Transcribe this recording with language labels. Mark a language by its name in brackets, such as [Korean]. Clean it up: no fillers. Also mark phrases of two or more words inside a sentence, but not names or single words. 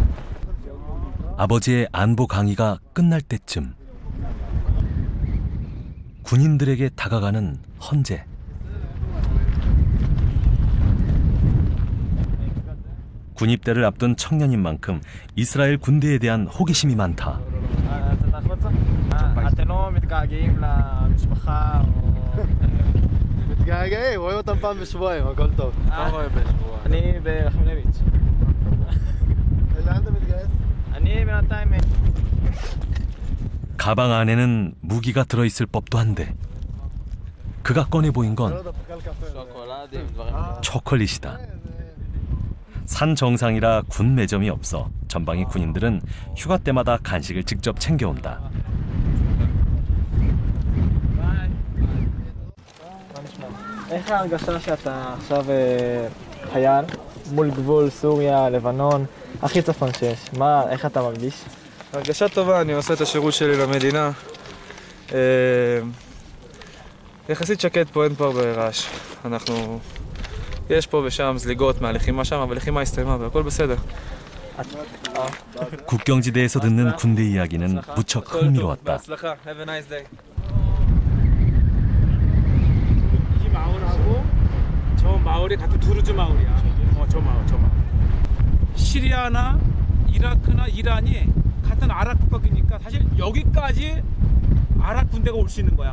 [Korean] 아버지의 안보 강의가 끝날 때쯤 군인들에게 다가가는 헌재. 군입대를 앞둔 청년인 만큼 이스라엘 군대에 대한 호기심이 많다. [Hebrew] אתם לא מתגעגעים למשפחה או... מתגעגעים, רואה אותם פעם בשבועיים, הכל טוב. מה רואה בשבועיים? אני ברחמנביץ'. לאן אתה מתגייס? אני בינתיים... [Korean] 가방 안에는 무기가 들어있을 법도 한데 그가 꺼내 보인 건 초콜릿이다. 산 정상이라 군 매점이 없어 전방의 군인들은 휴가 때마다 간식을 직접 챙겨온다. [Hebrew] איך ההרגשה שאתה עכשיו חייל מול גבול סוריה, לבנון, הכי צפון שיש? איך אתה מרגיש? הרגשה טובה, אני עושה את השירות שלי למדינה. יחסית שקט פה, אין פה הרבה רעש. יש פה ושם זליגות מהלחימה שם, אבל לחימה הסתיימה והכל בסדר. [Korean] 국경지대에서 듣는 군대 이야기는 무척 흥미로웠다. [Hebrew] בהצלחה, [English] have a nice day. [Korean] 이 마을하고 저 마을이 같은 두르즈 마을이야. 저 마을. 시리아나 이라크나 이란이 같은 아랍 국가니까 사실 여기까지 아랍 군대가 올 수 있는 거야.